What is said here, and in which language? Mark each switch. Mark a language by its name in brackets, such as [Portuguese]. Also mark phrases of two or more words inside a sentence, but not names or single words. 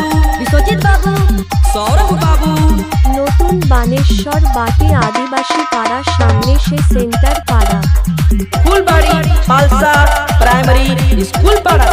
[Bangla] विश्वजीत बाबू सौरभ बाबू নতুন বানেশ্বর বাটি আদিবাসী পাড়ার সামনে সে সেন্টার পাড়া फुलबाड़ी पालसा [English] primary school [Bangla] पाड़ा